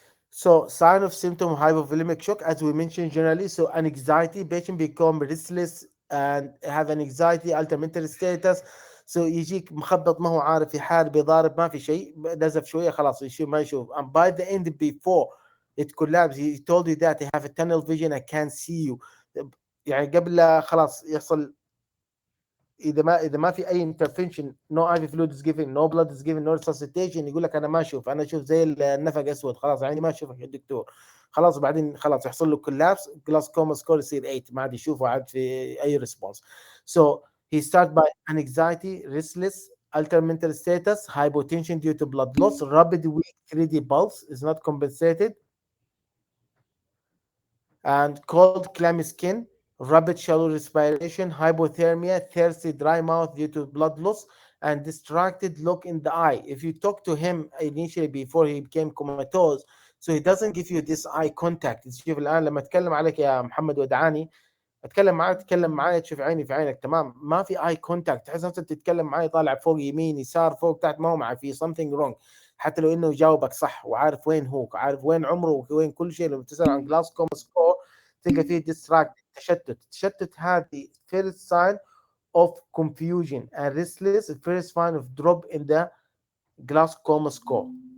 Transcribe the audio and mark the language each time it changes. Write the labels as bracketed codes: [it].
[en] So sign of symptom of hypovolemic shock, as we mentioned generally, so an anxiety, patient become restless and have an anxiety, altered mental status. [ar] So يجيك مخبط ما هو عارف يحارب يضارب ما في شيء نزف شويه خلاص يشوف ما يشوف [en] and by the end before it collapse he told you that he have a tunnel vision I can't see you [ar] يعني قبل لا خلاص يحصل اذا ما في اي انترفنشن [en] نو اي فلويد از جيفن نو بلاد از جيفن نو ريسسيتيشن [ar] يقول لك انا ما اشوف انا اشوف زي النفق اسود خلاص عيني ما اشوفك يا دكتور خلاص بعدين خلاص يحصل له كولابس جلاس كوما سكور يصير 8 ما عاد يشوفه عاد في اي ريسبونس [en] so he start by anxiety restless altered mental status hypotension due to blood loss rapid weak 3D pulse is not compensated and cold clammy skin, rapid shallow respiration, hypothermia, thirsty dry mouth due to blood loss, and distracted look in the eye. If you talk to him initially before he became comatose, so he doesn't give you this eye contact. [ar] شوف الآن لما أتكلم عليك يا محمد ودعاني اتكلم معاك تتكلم معايا تشوف عيني في عينك تمام ما في اي كونتاكت تحس نفسك تتكلم معايا طالع فوق يمين يسار فوق تحت ما هو معي في [en] something wrong [ar] حتى لو انه يجاوبك صح وعارف وين هو عارف وين عمره وين كل شيء لما تسال عن جلاسكوما سكور تلقى فيه ديستراكت تشتت هذه [en] first sign of confusion and restless first sign of drop in the glaucoma score.